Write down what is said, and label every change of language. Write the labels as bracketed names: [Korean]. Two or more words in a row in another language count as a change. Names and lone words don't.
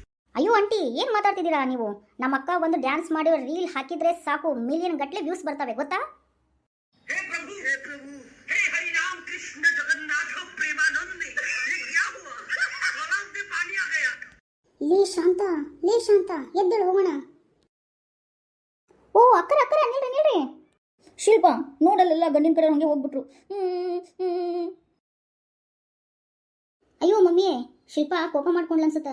[Kannada] ಅಯ್ಯೋ ಆಂಟಿ ಏನು ಮಾತಾಡ್ತಿದ್ದೀರಾ ನೀವು? ನಮ್ಮ ಅಕ್ಕ ಒಂದು ಡ್ಯಾನ್ಸ್ ಮಾಡಿರೋ ರೀಲ್ ಹಾಕಿದ್ರೆ ಸಾಕು ಮಿಲಿಯನ್ ಗಟ್ಟಲೆ ವ್ಯೂಸ್ ಬರ್ತವೆ ಗೊತ್ತಾ? [Hindi] हे प्रभु हे हरि राम कृष्ण जगन्नाथ प्रेमानंद ये क्या हुआ गलाव में पानी आ गया [Kannada] ಲೇ ಶಾಂತ ಎದ್ದೇಳು ಹೋಗೋಣ. ಓ ಅಕ್ಕರ ನಿಲ್ರಿ. ಶಿಲ್ಪ ನೋಡಲ್ಲೆಲ್ಲ ಗಂಡಿನ ಕಡೆ ಹಂಗೆ ಹೋಗ್ಬಿಟ್ರು. ಅಯ್ಯೋ ಮಮ್ಮಿ, ಶಿಲ್ಪ ಕೋಪ ಮಾಡ್ಕೊಂಡ್ಲ ಅನ್ಸುತ್ತ.